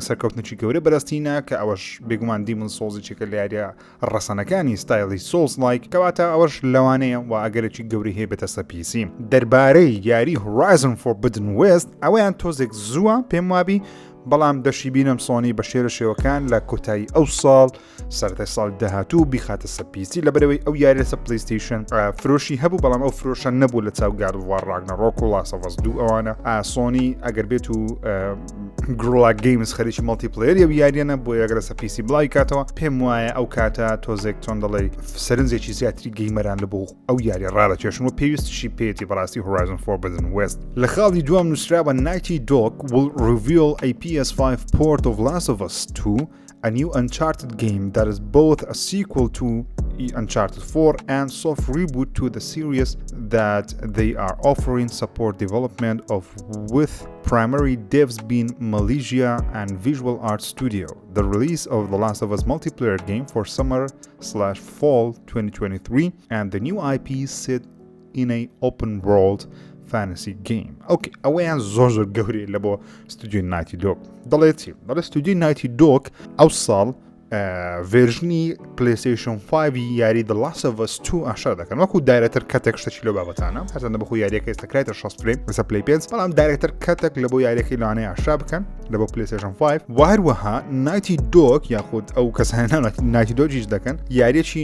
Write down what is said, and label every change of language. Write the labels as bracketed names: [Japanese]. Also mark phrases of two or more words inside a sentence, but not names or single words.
[Central Kurdish] سەرکەوتنێکی گەورە بەدەستینە کە ئەوەش بێگومان Demon Souls چێکە لە یاریە ڕەسەنەکانی ستایلی [English] Souls like [Central Kurdish] کەواتە ئەوەش لەوانەیە و ئەگەرێکی گەوری هەیە بێتە سەر PC دەربارەی یاری Horizon Forbidden West ئەوەیان تۆزێک زووە پێم وابی بەڵام دەشی بینم سۆنی بە شێرە شێوەکان لە کۆتایی ئەو ساڵ سەرەتای ساڵ داهاتوو بیخاتە سەر PC لەبەرەوەی ئەو یاریە سەر PlayStation فرۆشی هەبوو بەڵام ئەو فرۆشە نەبوو لە چاو God of War Ragnarok و Last of Us 2 ئەوانە سۆنی ئەگەر بێت و گڕۆلا گەیمز خەریکی مەڵتیپلەیەری ئەو یاریانە بۆ یەگەرە سەر PC بڵاوی کاتەوە پێم وایە ئەو کاتە تۆزێک چۆن دەڵێ سەرنجێکی زیاتری گەیمەران لە بۆ ئەو یاری ڕادەکێشن و پێویستیشی پێێتی بەڕاستی Horizon Forbidden West لە خاڵی دوام نووسراوە [English] Naughty Dog will reveal a PS5 port of Last of Us 2, a new Uncharted game that is both a sequel to Uncharted 4 and soft reboot to the series that they are offering support development of with primary devs being Malaysia and Visual Arts Studio. The release of The Last of Us multiplayer game for summer/fall 2023 and the new IP set in a open world fantasy game. [Central Kurdish] اوكي ئەوەیان زۆر گەورەی لە بۆ ستودیۆی Naughty Dog دەڵێت چی دەڵێت ستودیۆی Naughty Dog ئەو ساڵ ڤێرژنی PlayStation 5 یاری The Last of Us 2 ئاشا دەکەن وەکو دایرەکتەر کەتێک شتێکی لەو بابەتانە هەرچەندە بەخۆی یاریەکە ئێستاکرایتە 60 فریم لەسەر پلەی 5 بەڵام دایرەکتەر کەتێک لە بۆ یاریەکەی لەوانەیە ئاشا بکەن لە بۆ PlayStation 5 و هەروەها Naughty Dog یاخود ئەو کەسانە Naughty Dogیش دەکەن یاریەکی